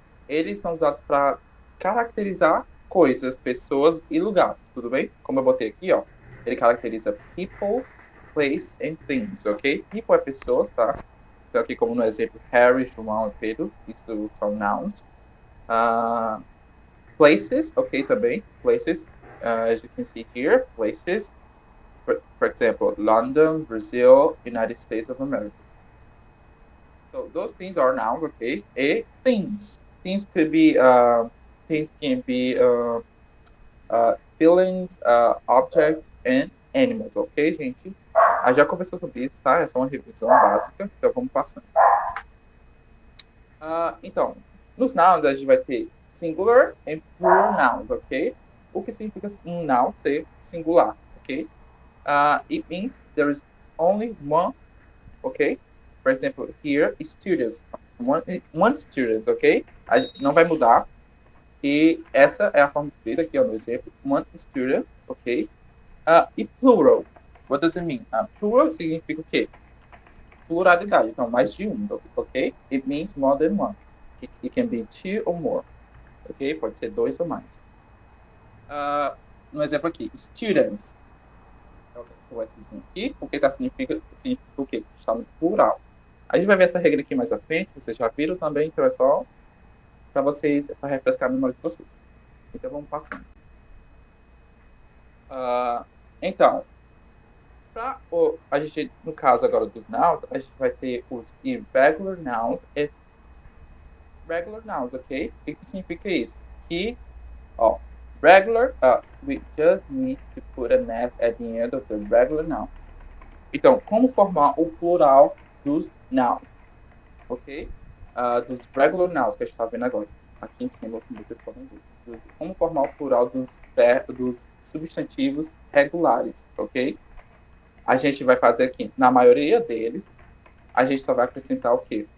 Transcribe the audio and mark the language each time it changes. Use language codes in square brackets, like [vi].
[pt] Eles são usados para caracterizar coisas, pessoas e lugares, tudo bem? Como eu botei aqui, ó, ele caracteriza [en] people, place and things, [pt] ok? People é pessoas, tá? Então, aqui como no exemplo, Harry, João e Pedro, isso são nouns. [en] Uh, Places, ok, também, places, as you can see here, places, for example, London, Brazil, United States of America. So those things are nouns, okay? And things. Things could be things can be feelings, objects, and animals, ok, gente? [pt] A gente já conversou sobre isso, tá? É só uma revisão básica, então vamos passando. Então, nos nouns a gente vai ter singular e plural nouns, ok? O que significa um noun ser singular, ok? [en] It means there is only one, ok? For example, here, students. One student, ok? [pt] Não vai mudar. E essa é a forma escrita aqui, ó, no exemplo. [en] One student, ok? E plural. What does it mean? [pt] Plural significa o quê? Pluralidade. Então, mais de um, ok? [en] It means more than one. It can be two or more, ok? [pt] Pode ser dois ou mais. No exemplo aqui, students. O Szinho aqui, porque tá, significa o quê? Está no plural. A gente vai ver essa regra aqui mais à frente, vocês já viram também, então é só para vocês, para refrescar a memória de vocês. Então vamos passando. Então, a gente, no caso agora dos nouns, a gente vai ter os irregular nouns e regular nouns, ok? O que significa isso? [en] Que, ó, regular, we just need to put an S at the end of the regular noun. [pt] Então, como formar o plural dos nouns, ok? Dos regular nouns que a gente está vendo agora. Aqui em cima, como vocês podem ver. Como formar o plural dos substantivos regulares, ok? A gente vai fazer aqui, na maioria deles, a gente só vai acrescentar o quê?